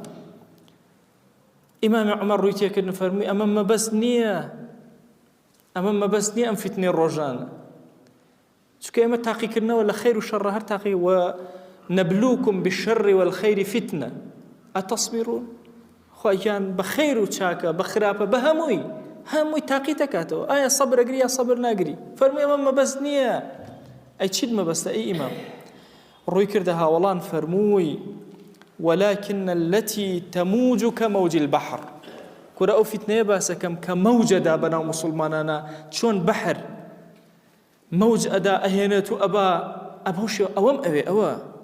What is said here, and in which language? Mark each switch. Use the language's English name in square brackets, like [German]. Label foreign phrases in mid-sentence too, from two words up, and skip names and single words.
[Central Kurdish] ئیمامی عومەر ڕووی تێکردن فەرمووی ئەمە مەبەست نییە، ئەمە مەبەست نییە ئەم فتنەی ڕۆژانە، چونکە ئێمە تاقیکردنەوە لە خەیر و شەڕ هەر تاقی و [Arabic] نەبلوکم بالشەڕ والخەیر فتنە ئەتەصبیرون. [Central Kurdish] خۆیان بە خەیر و چاکە بە خراپە بە هەمووی تاقی دەکاتەوە. ئایا سەبر ئەگری یا سەبر ناگری؟ فەرمووی ئەمە مەبەست نییە. ئەی چیت مەبەستە ئەی ئیمام؟ ڕووی کردە هاوڵان فەرمووی [Arabic] ولكن التي تموج كموج البحر. [Central Kurdish] کورە ئەو فتنەیە باسەکەم کە مەوجەدا بەناو مسلمانانە چۆن بەحر مەوج ئەدا ئەهێنێت و ئەبەوشێ ئەوەم ئەوە